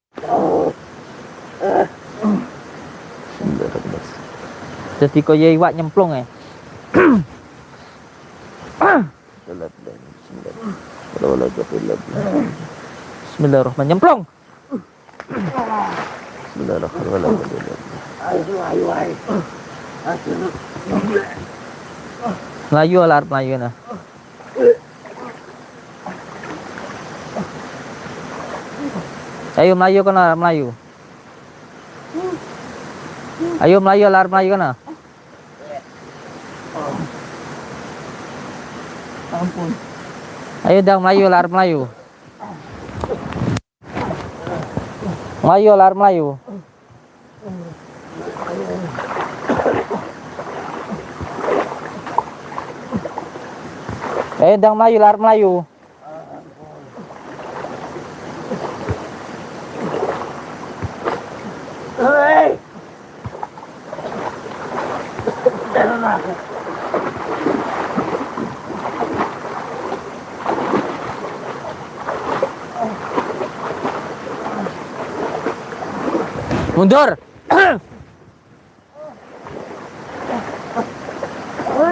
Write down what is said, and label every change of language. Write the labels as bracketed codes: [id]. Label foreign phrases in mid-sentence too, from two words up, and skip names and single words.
[jv] Jadi kaya iwak nyemplung ya. [ar] Bismillahirrahmanirrahim. [jv] Nyemplung. Ayo, ayo, ayo. Melayu lah, Melayu nah. Ayo Melayu kana Melayu. Ayo Melayu lah, Melayu kana. Ampun. Ayo dang Melayu lah, Melayu. Melayu lah, Melayu. Ayo dang Melayu lah, Melayu. Hei. Jangan aku. Mundur. Woi.